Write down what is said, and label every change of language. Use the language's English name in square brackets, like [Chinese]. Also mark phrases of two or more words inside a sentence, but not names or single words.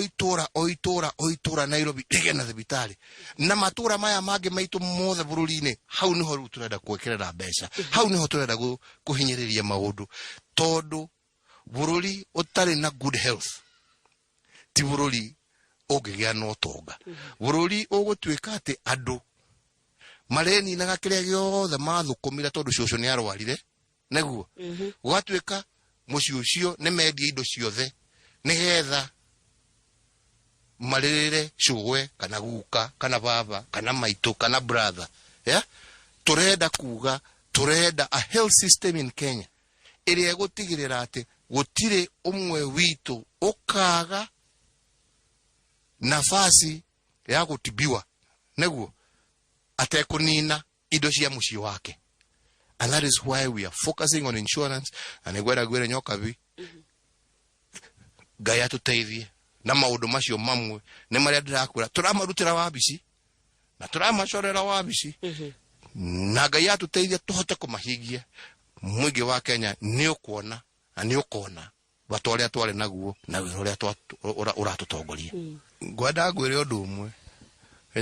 [Kikuyu] oitura Nairobi ige na thibitari na matura maya mangi maitu mothe bururi-ini hau niho ru turenda kwekerera mbeca hau niho turenda kuhinyiriria maundu tondu bururi utari na [English] good health [Kikuyu] ti bururi ugigia no tonga bururi ugutuika ati andu mareni na gakiria giothe mathukumira tondu ciocio ni arwarire neguo gwatuika muci ucio ni mendia indo ciothe nigetha marire cugwe kana guka kana baba kana maitu kana brother ya turenda kuga turenda [English] a health system in Kenya [Kikuyu] iria gutigirira ati gutire umwe witu ukaga nafasi ya gutibiwa neguo atekunina indo cia muci wake. [English] And that is why we are focusing on insurance. [Kikuyu] And gwera nyoka bi Ngai atuteithie na maundu macio mamwe ni maria ndirakwira turamarutira wabici na turamashorera wabici na Ngai atuteithie tuhote kumahingia mwingi wa Kenya ni ukuona na ni ukona batwaria tware naguo na wira uria uratutongoria ngwenda ngwire undu umwe Kenya